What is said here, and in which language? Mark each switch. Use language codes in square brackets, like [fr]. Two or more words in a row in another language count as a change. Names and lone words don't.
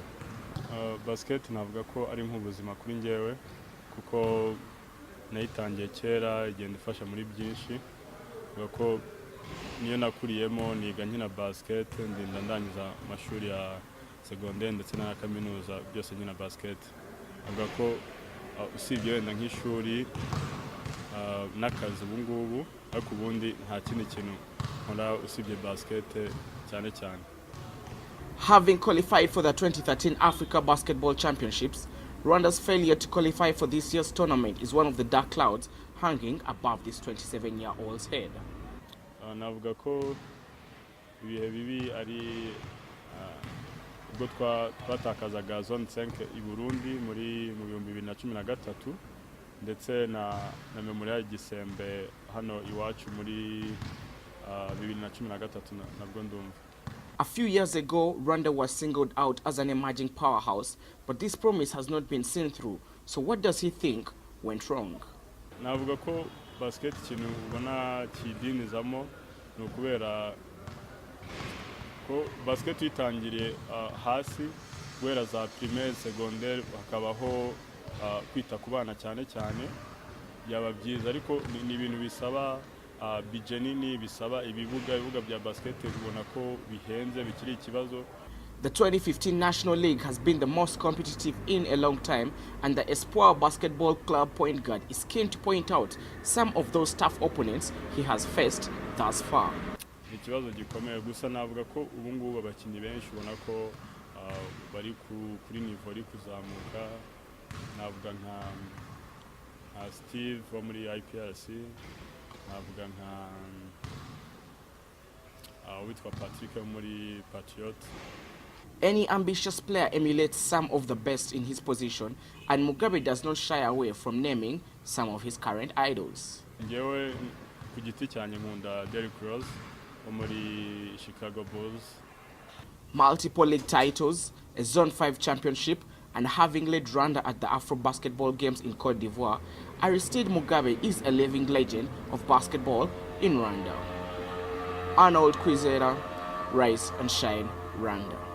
[rw] Basket navuga ko ari nk'ubuzima kuri njyewe, kuko nayitangiye kera, igenda ifasha muri byinshi, avuga ko niyo nakuriyemo, niga nkina basket, ndinda ndangiza amashuri ya secondaire ndetse na kaminuza, byose nkina basket. Avuga ko usibye wenda nk'ishuri n'akazi ubu ngubu, ariko ubundi nta kindi kintu nkora usibye basket cyane cyane. [en] Having qualified for the 2013 Africa Basketball Championships, Rwanda's failure to qualify for this year's tournament is one of the dark clouds hanging above this 27-year-old's head. [rw] Navuga ko ibihe bibi ari ubwo twatakazaga Zone 5 i Burundi mu 2013, ndetse na Memorial Gisembe hano iwacu muri 2013 nabwo ndumva. [en] A few years ago, Rwanda was singled out as an emerging powerhouse, but this promise has not been seen through. So what does he think went wrong? [rw] Navuga ko basket ikintu ubona kidinizamo ni ukubera ko basket itangiriye hasi, guhera za [fr] primaire secondaire [rw] hakabaho kwita ku bana cyane cyane, byaba byiza ariko ni ibintu bisaba budget nini, bisaba ibibuga bya basket ubona ko bihenze bikiri ikibazo. [en] The 2015 National League has been the most competitive in a long time, and the Espoir Basketball Club point guard is keen to point out some of those tough opponents he has faced thus far. [rw] Ikibazo gikomeye gusa navuga ko ubu ngubu abakinnyi benshi ubona ko bari kuri niveau iri kuzamuka, navuga nka Steve wo muri IPRC, navuga nka witwa Patrick wo muri Patriot. [en] Any ambitious player emulates some of the best in his position, and Mugabe does not shy away from naming some of his current idols. [rw] Ngewe ku giti cyane nkunda Derrick Rose wo muri Chicago Bulls. [en] Multiple league titles, a Zone 5 championship, and having led Rwanda at the Afro Basketball Games in Cote d'Ivoire, Aristide Mugabe is a living legend of basketball in Rwanda. Arnold Kwizera, Rise and Shine, Rwanda.